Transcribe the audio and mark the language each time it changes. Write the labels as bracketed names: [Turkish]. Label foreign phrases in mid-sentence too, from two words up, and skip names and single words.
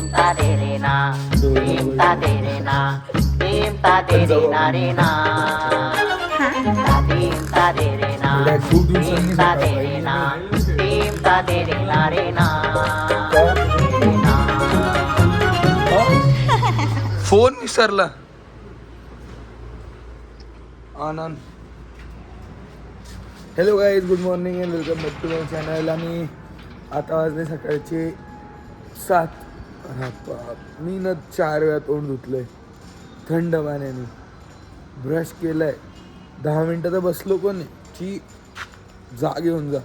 [Marathi] de re na, dim ta de re na, dim ta de re na re na, dim ta de re na, dim ta de re na, dim ta de re na re na, re na. फोन विसरला. आनंद. [English] Hello guys, good morning and welcome back to my channel. [Marathi] आणि आता वाजले सकाळचे 7. मी ना 4 वेळा तोंड धुतलं आहे थंड पाण्याने, ब्रश केलं आहे, 10 मिनटं तर बसलो पण आहे की जाग येऊन जा.